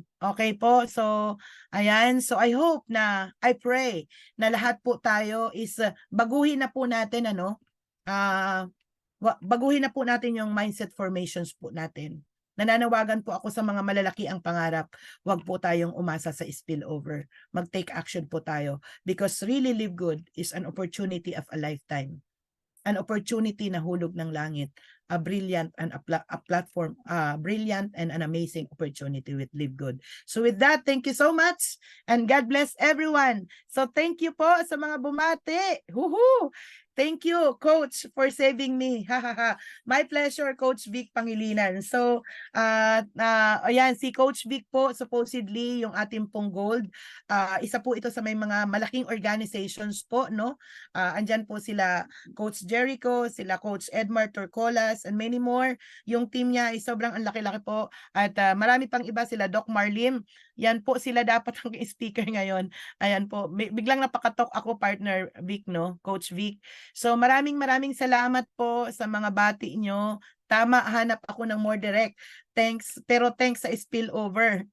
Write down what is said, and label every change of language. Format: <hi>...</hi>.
<tl>Okay po? So, ayan. So,</tl> <en>I hope I pray</en> <tl>na lahat po tayo is baguhin na po natin, baguhin na po natin yung mindset formations po natin. Nananawagan po ako sa mga malalaki ang pangarap. Huwag po tayong umasa sa spillover. Mag-take action po tayo</tl> <en>because really Live Good is an opportunity of a lifetime. An opportunity</en> <tl>na hulog ng langit,</tl> <en>a brilliant and a platform, brilliant and an amazing opportunity with Live Good. So with that, thank you so much and God bless everyone. So thank you</en> <tl>po sa mga bumati. Woohoo!</tl> <en>Thank you, Coach, for saving me. My pleasure, Coach Vic Pangilinan.</en> <tl>So, ayan, si Coach Vic po, supposedly, yung ating pong gold. Isa po ito sa may mga malaking organizations po, no? Andyan po sila Coach Jericho, sila Coach Edmar Torcolas, and many more. Yung team niya ay sobrang ang laki-laki po. At marami pang iba sila, Doc Marlim. Yan po sila dapat ang speaker ngayon. Ayan po. Biglang napakatok ako, partner Vic, no? Coach Vic. So maraming salamat po sa mga bati nyo. Tama, hanap ako ng more direct. Thanks, pero thanks sa spillover.</tl>